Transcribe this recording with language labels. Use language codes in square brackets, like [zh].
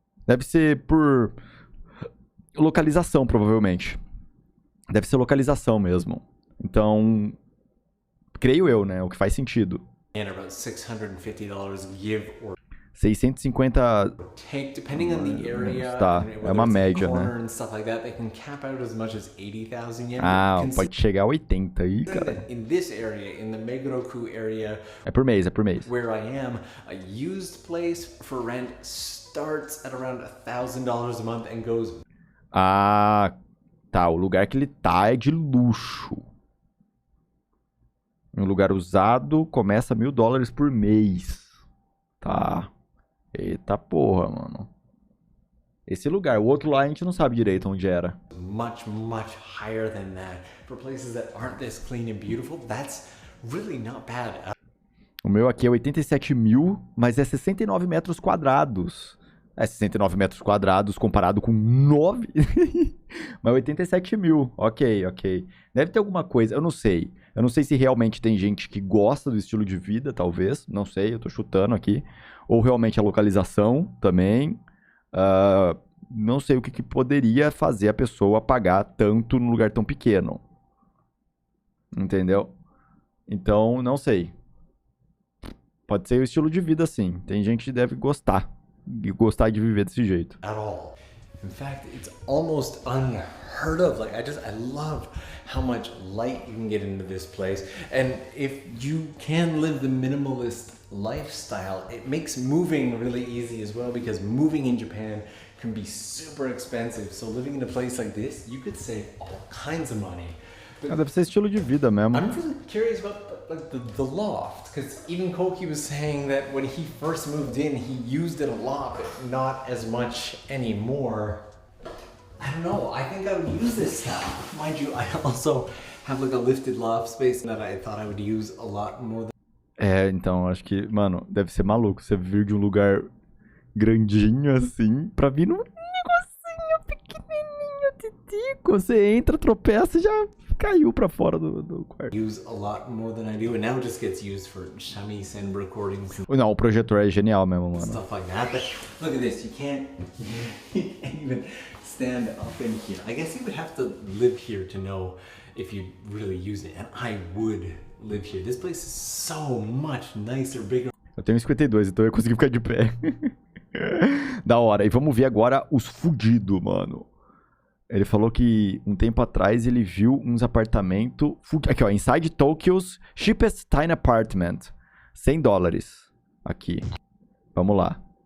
[pt] Deve ser por localização, provavelmente. Deve ser localização mesmo. Então, creio eu, né? O que faz sentido. [en] And about $650 give or 650 take, depending on the area. [pt] Tá, é uma média, né? [en] And stuff like that, they can cap out as much as 80,000 yen. [pt] Ah, pode chegar a 80 aí, cara. [en] In this area, in the Megoroku area, [pt] É por mês, é por mês. [en] where I am, a used place for rent starts at around $1,000 a month and goes. [pt] Ah, tá. O lugar que ele tá é de luxo. Um lugar usado começa $1.000 por mês. Tá. Eita porra, mano. Esse lugar. O outro lá a gente não sabe direito onde era. [en] Much higher than that. For places that aren't this clean and beautiful, that's really not bad. O meu aqui é 87 mil, mas é 69 metros quadrados. É 69 metros quadrados comparado com 9. Mas 87 mil. Ok. Deve ter alguma coisa, eu não sei. Eu não sei se realmente tem gente que gosta do estilo de vida, talvez. Não sei, eu tô chutando aqui. Ou realmente a localização também. Não sei o que poderia fazer a pessoa pagar tanto num lugar tão pequeno. Entendeu? Então, não sei. Pode ser o estilo de vida, sim. Tem gente que deve gostar. E gostar de viver desse jeito. At all. In fact, it's almost unheard of. Like, I love how much light you can get into this place. And if you can live the minimalist lifestyle, it makes moving really easy as well, because moving in Japan can be super expensive. So living in a place like this, you could save all kinds of money. [pt] Deve ser estilo de vida mesmo. [en] I'm really curious about the loft, because even Koki was saying that when he first moved in, he used it a lot, but not as much anymore. I don't know, I think I would use this now. Mind you, I also have like a lifted loft space that I thought I would use a lot more than... [pt] É, então, acho que, mano, deve ser maluco você vir de um lugar grandinho assim, pra vir num negocinho pequenininho, titico. Você entra, tropeça e já caiu pra fora do quarto. [en] Use a lot more than I do, and now it just gets used for shamisen recordings and [pt] Não, o projetor é genial mesmo, mano. [en] stuff like that. But look at this, you can't even stand up in here. I guess you would have to live here to know if you really use it, and I would live here. This place is so much nicer, bigger. [pt] Eu tenho 52, então eu ia conseguir ficar de pé. Da hora. E vamos ver agora os fudidos, mano. Ele falou que um tempo atrás ele viu uns apartamentos... Aqui, ó. [en] Inside Tokyo's cheapest tiny apartment. [pt] $100. Aqui. Vamos lá.